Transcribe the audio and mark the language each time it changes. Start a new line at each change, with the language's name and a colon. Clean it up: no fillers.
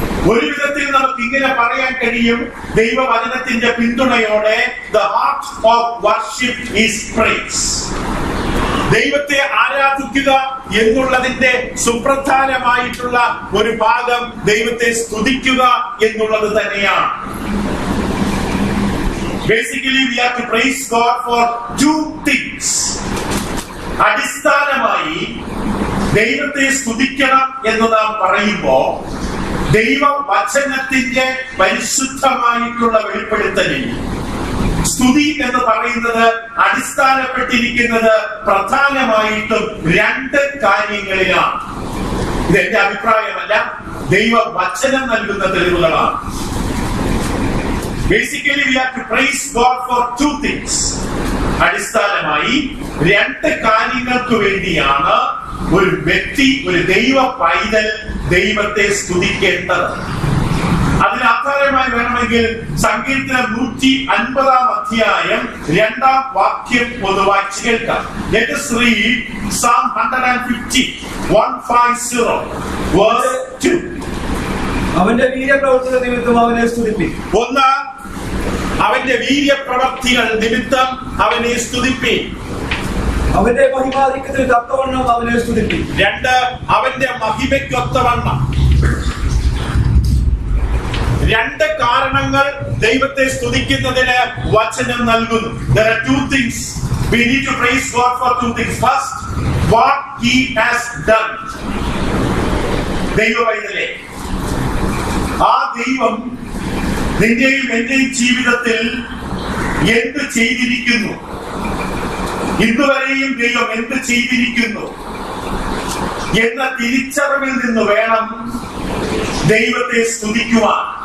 Malayalam: ഒരു വിധത്തിൽ നമുക്ക് ഇങ്ങനെ പറയാൻ കഴിയും, ദൈവവചനത്തിന്റെ പിന്തുണയോടെ
English: the heart of worship is praise.
Malayalam: ദൈവത്തെ ആരാധിക്കുക എന്നുള്ളതിന്റെ സുപ്രധാനമായിട്ടുള്ള ഒരു ഭാഗം ദൈവത്തെ സ്തുതിക്കുക എന്നുള്ളത് തന്നെയാണ്.
English: Basically we have to praise God for 2 things.
Malayalam: അടിസ്ഥാനമായി ദൈവത്തെ സ്തുതിക്കണം എന്ന് നാം പറയുമ്പോൾ ദൈവവചനത്തിന്റെ പരിശുദ്ധമായിട്ടുള്ള വെളിപ്പെടുത്തലിൽ സ്തുതി എന്ന് പറയുന്നത് അടിസ്ഥാനപ്പെട്ടിരിക്കുന്നത് പ്രധാനമായിട്ടും 2 കാര്യങ്ങളിലാണ്. ഇത് എന്റെ അഭിപ്രായമല്ല, ദൈവവചനം നൽകുന്ന തെളിവുകളാണ്.
English: Basically we have to praise God for 2 things.
Malayalam: അടിസ്ഥാനമായി 2 കാര്യങ്ങൾക്ക് വേണ്ടിയാണ് ഒരു വ്യക്തി, ഒരു ദൈവ പൈതൽ ദൈവത്തെ സ്തുതിക്കേണ്ടത്. അതിന് ആധാരമായി വേണമെങ്കിൽ സങ്കീർത്തനം 150-ാം അധ്യായം 2-ാം വാക്യം ഒന്ന് വായിച്ചു കേൾക്കാം.
English: Let us read Psalm 150, 150 verse 2.
Malayalam: അവന്റെ വീര്യപ്രവർത്തന നിമിത്തം അവനെ സ്തുതിപ്പിക്കും. ഒന്ന്, അവന്റെ വീര്യപ്രവർത്തികൾ നിമിത്തം അവനെ സ്തുതിപ്പീൻ. അവന്റെ മഹിമാധിക്യത്തിന് തക്കവണ്ണം അവനെ സ്തുതിപ്പീൻ. 2, അവന്റെ മഹിമയ്ക്കൊത്തവണ്ണം. 2 കാരണങ്ങൾ ദൈവത്തെ സ്തുതിക്കുന്നതിന് വചനം നൽകുന്നു.
English: There are 2 things we need to praise God for. 2 things. First, what he has done.
Malayalam: ദൈവവൈതലേ, ആ ദൈവം നിന്റെയും എന്റെയും ജീവിതത്തിൽ എന്ത് ചെയ്തിരിക്കുന്നു, ഇന്നുവരെയും ദൈവം എന്ത് ചെയ്തിരിക്കുന്നു എന്ന തിരിച്ചറിവിൽ നിന്ന് വേണം ദൈവത്തെ സ്തുതിക്കുവാൻ.